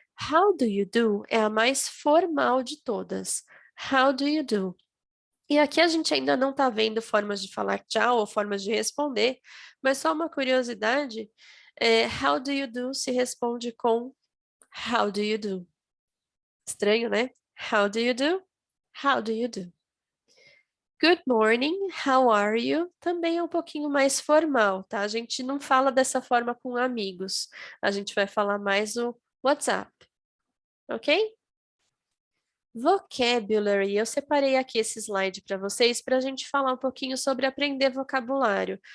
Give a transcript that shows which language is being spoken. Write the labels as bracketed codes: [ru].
[en] How do you do [pt] é a mais formal de todas. [en] How do you do? E aqui a gente ainda não está vendo formas de falar tchau ou formas de responder, mas só uma curiosidade, how do you do se responde com how do you do. [pt] Estranho, né? [en] How do you do? How do you do? Good morning, how are you? [pt] Também é um pouquinho mais formal, tá? A gente não fala dessa forma com amigos. A gente vai falar mais o WhatsApp, ok? Vocabulary, eu separei aqui esse slide para vocês para a gente falar um pouquinho sobre aprender vocabulário.